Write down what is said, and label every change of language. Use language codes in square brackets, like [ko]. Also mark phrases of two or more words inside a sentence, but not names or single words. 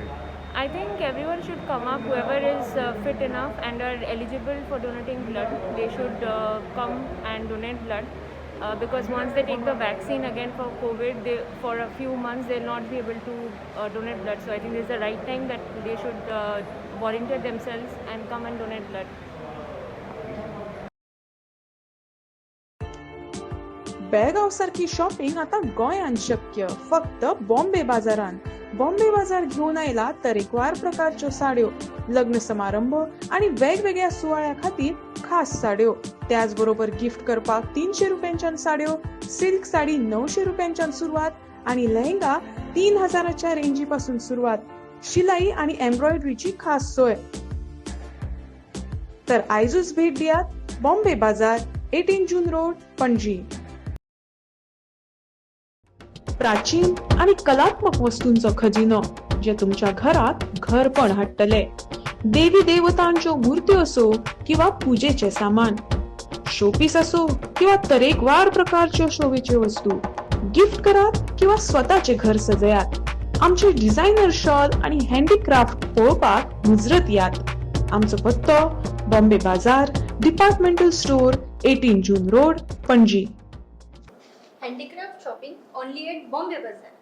[en] I think everyone should come up, whoever is fit enough and are eligible for donating blood, they should come and donate blood. Because once they take the vaccine again for COVID, for a few months they'll not be able to donate blood. So I think this is the right time that they should volunteer themselves and come and donate blood. [kok] बेळगाव सारखी शॉपिंग आता गोंयान शक्य फक्त बॉम्बे बाजारान. बॉम्बे बाजार घेऊन आयला तरेकवार प्रकारच्यो साड्यो, लग्न समारंभ आणि वेगवेगळ्या सुवाळ्या खातीर खास साड्यो. त्याचबरोबर गिफ्ट करपाक 300 रुपयांच्यान साड्यो, सिल्क साडी 900 रुपयांच्यान सुरुवात आणि लेहंगा 3000च्या रेंजी पासून सुरुवात. शिलाई आणि एम्ब्रॉयडरीची खास सोय. तर आयजूच भेट दियात बॉम्बे बाजार, 18 जून रोड, पणजी. प्राचीन आणि कलात्मक वस्तूंचो खजिनो जे तुमच्या घरात घरपण हाडटले. देवी देवतांच्यो मूर्त्यो असो किंवा पूजेचे सामान, शोपीस असो किंवा तरेकवार प्रकारच्यो शोभेच्यो वस्तू, गिफ्ट करात किंवा स्वतःचे घर सजयात. आमचे [en] designer shawl [kok] आणि हँडीक्राफ्ट पळोवपाक मुजरत यात. आमचो पत्तो बॉम्बे बाजार, [en] departmental store, [kok] 18 जून रोड, पणजी. [en] Handicraft shopping only at Bombay Bazaar.